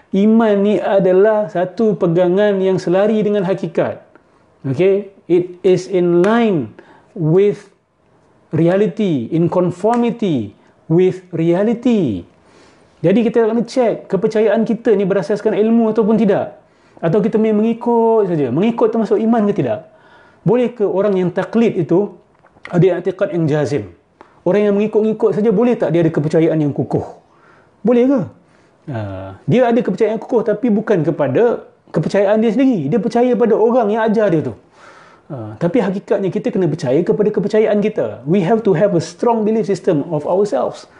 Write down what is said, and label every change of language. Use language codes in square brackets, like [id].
[ms] Iman ni adalah satu pegangan yang selari dengan hakikat. [en] Okay, it is in line with reality, in conformity with reality. [ms] Jadi kita kena cek kepercayaan kita ni berasaskan ilmu ataupun tidak, atau kita mengikut saja. Mengikut termasuk iman ke tidak? Boleh ke orang yang taklid itu ada i'tiqad yang jazim? Orang yang mengikut-ngikut saja, boleh tak dia ada kepercayaan yang kukuh? Boleh ke? Dia ada kepercayaan yang kukuh tapi bukan kepada kepercayaan dia sendiri. Dia percaya pada orang yang ajar dia tu. Tapi hakikatnya kita kena percaya kepada kepercayaan kita. [en] We have to have a strong belief system of ourselves.